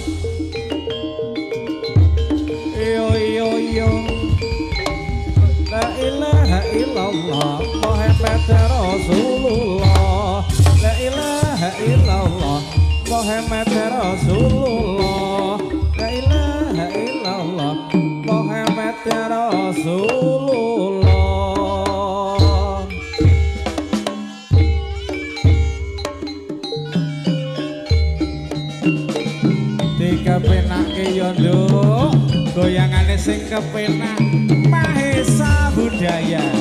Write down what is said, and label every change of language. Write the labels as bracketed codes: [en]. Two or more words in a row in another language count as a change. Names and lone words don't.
[ar] yo لا إله إلا الله محمد رسول الله لا إله إلا الله محمد رسول الله لا إله إلا الله محمد رسول الله [jv] kepenake yo nduk goyangane sing kepenak Mahesa Budaya